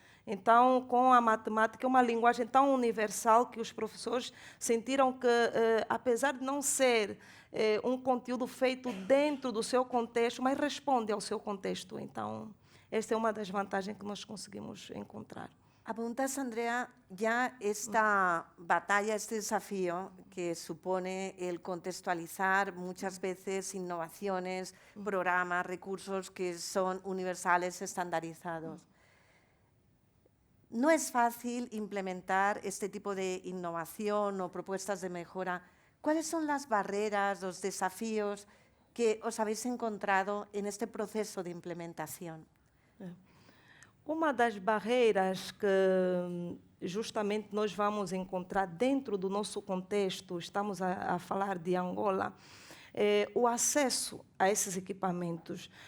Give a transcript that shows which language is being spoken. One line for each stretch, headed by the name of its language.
Portuguese: Então, com a matemática, é uma linguagem tão universal que os professores sentiram que, apesar de não ser um conteúdo feito dentro do seu contexto, mas responde ao seu contexto. Então, esta é uma das vantagens que nós conseguimos encontrar.
Spanish: Apuntas, Andrea, ya esta batalla, este desafío que supone el contextualizar muchas veces innovaciones, programas, recursos que son universales, estandarizados. No es fácil implementar este tipo de innovación o propuestas de mejora. ¿Cuáles son las barreras, los desafíos que os habéis encontrado en este proceso de implementación?
Portuguese: Uma das barreiras que justamente nós vamos encontrar dentro do nosso contexto, estamos a falar de Angola, é o acesso a esses equipamentos.